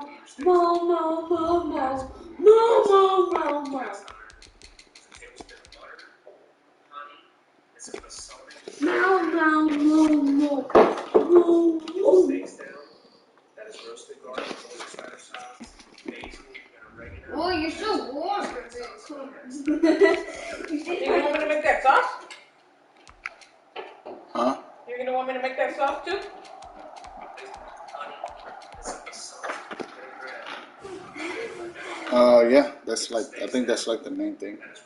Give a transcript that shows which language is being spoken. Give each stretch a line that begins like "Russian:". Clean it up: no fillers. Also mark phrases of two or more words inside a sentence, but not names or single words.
English: Mo, mo, mo, mo. Mo, mo, mo, mo. Meow, meow, mo, mo. Mo, mo. Oh, you're so warm. You want me to make that sauce? Huh? You're gonna want me to make that sauce too? Yeah, that's like, I think that's like the main thing.